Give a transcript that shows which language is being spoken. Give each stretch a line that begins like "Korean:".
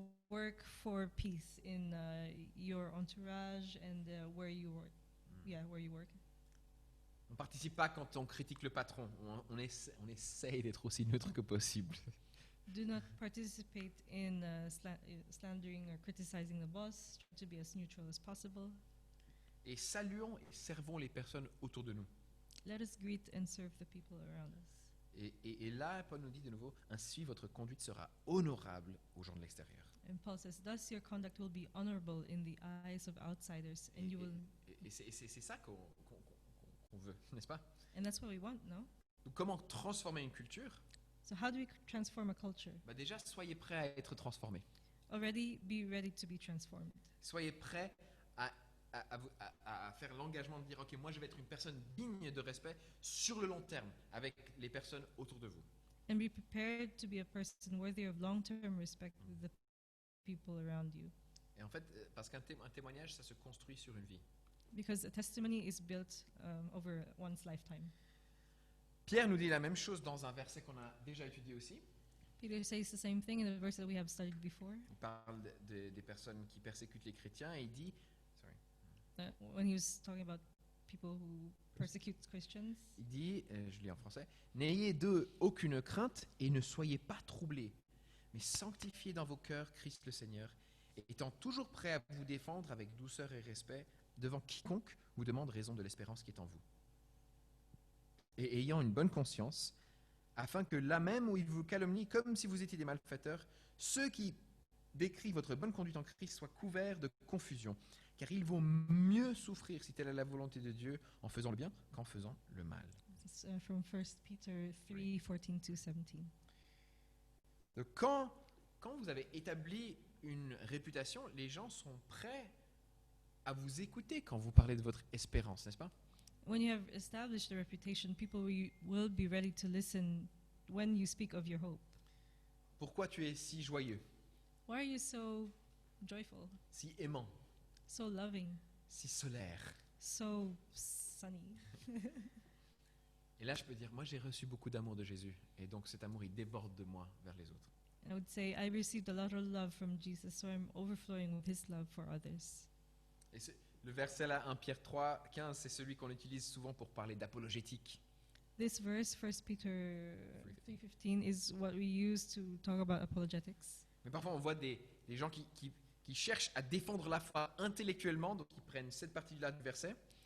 English: Work for peace in your entourage and where you work. Yeah, where you work.
French: On ne participe pas quand on critique le patron. On essaye d'être aussi neutre que possible.
English: Do not participate in slandering or criticizing the boss. Try to be as neutral as possible.
French: Et saluons et servons les personnes autour de nous.
English: Let us greet and serve the people around us.
French: Et là, Paul nous dit de nouveau, ainsi votre conduite sera honorable aux gens de l'extérieur.
English: And Paul says, thus your conduct will be honorable in the eyes of outsiders, and you will.
French: Et c'est ça qu'on veut, n'est-ce pas?
English: And that's what we want, no?
French: Donc, comment transformer une culture?
English: So how do we transform a culture?
French: Déjà, soyez prêts à être transformés.
English: Already be ready to be transformed.
French: Soyez prêts à à faire l'engagement de dire, ok, moi je vais être une personne digne de respect sur le long terme avec les personnes autour de vous.
English: And be prepared to be a person worthy of long-term respect with the people around you.
French: Et en fait, parce qu'un témoignage, ça se construit sur une vie.
English: Because a testimony is built over one's lifetime.
French: Pierre nous dit la même chose dans un verset qu'on a déjà étudié aussi.
English: Peter says the same thing in a verse that we have studied before.
French: Il parle des personnes qui persécutent les chrétiens et il dit,
English: When he was talking about people who persecute Christians,
French: il dit, je lis en français, n'ayez d'eux aucune crainte et ne soyez pas troublés, mais sanctifiez dans vos cœurs Christ le Seigneur, étant toujours prêt à vous défendre avec douceur et respect devant quiconque vous demande raison de l'espérance qui est en vous. Et ayant une bonne conscience, afin que là même où ils vous calomnient comme si vous étiez des malfaiteurs, ceux qui décrivent votre bonne conduite en Christ soient couverts de confusion. Car il vaut mieux souffrir, si telle est la volonté de Dieu, en faisant le bien qu'en faisant le mal.
English: this is from 1 Peter 3:14-17.
French: Donc quand vous avez établi une réputation, les gens sont prêts à vous écouter quand vous parlez de votre espérance, n'est-ce pas?
English: When you have established a reputation, people will be ready to listen when you speak of your hope.
French: Pourquoi tu es si joyeux,
English: Why are you so joyful,
French: si aimant,
English: so loving,
French: si solaire?
English: so sunny?
French: Et là, je peux dire, moi j'ai reçu beaucoup d'amour de Jésus, et donc cet amour, il déborde de moi vers les autres.
English: I would say I received a lot of love from Jesus, so I'm overflowing with his love for others.
French: Et le verset là, 1 Pierre 3, 15, c'est celui qu'on utilise souvent pour parler d'apologétique.
English: This verse, 1 Peter 3:15, is what we use to talk about apologetics.
French: Mais parfois, on voit des gens qui cherchent à défendre la foi intellectuellement, donc ils prennent cette partie-là du verset,